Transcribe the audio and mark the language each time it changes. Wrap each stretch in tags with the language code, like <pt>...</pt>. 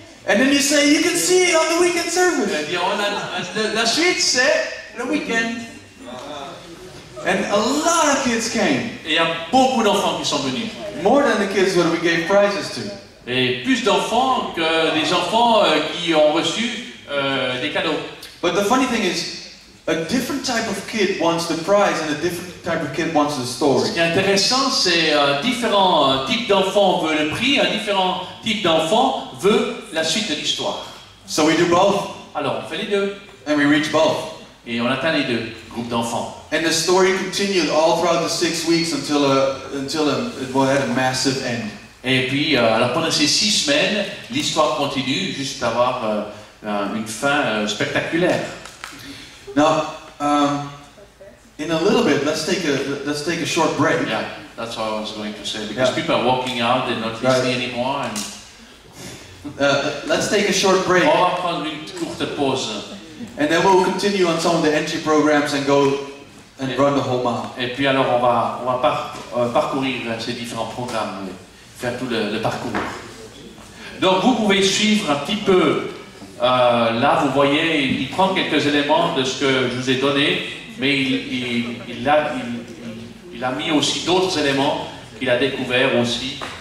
<en>And then you say, you can see it on the weekend service.</en> <fr>Et dit, la suite, c'est le week-end.</fr> <en>And a lot of kids came.</en> <fr>Et il y a beaucoup d'enfants qui sont venus.</fr> <en>More than the kids that we gave prizes to.</en> <fr>Et plus d'enfants que des enfants qui ont reçu des cadeaux.</fr> <en>But the funny thing is, a different type of kid wants the prize and a different type of kid wants the story.</en> <fr>Ce qui est intéressant, c'est différents types d'enfants veulent le prix, un différent type d'enfant veut la suite de l'histoire.</fr> <en>So we do both.</en> <fr>Alors, on fait les deux.</fr> <en>And we reach both.</en> <fr>Et on atteint les deux groupes d'enfants.</fr> <en>And the story continued all throughout the 6 weeks until it had a massive end.</en> <fr>Et puis, alors pendant ces 6 semaines, l'histoire continue jusqu'à avoir une fin spectaculaire.</fr> <en>Now, in a little bit, let's take a short break. Yeah, that's what I was going to say. Because people are walking out, they're not listening anymore. And let's take a short break.</en> <fr>On va prendre une courte pause.</fr> <en>And then we'll continue on some of the entry programs and go and run the whole mile.</en> <fr>Et puis alors on va parcourir ces différents programmes, faire tout le parcours. Donc vous pouvez suivre un petit peu. Là vous voyez, il prend quelques éléments de ce que je vous ai donné, mais il a mis aussi d'autres éléments qu'il a découverts aussi.</fr>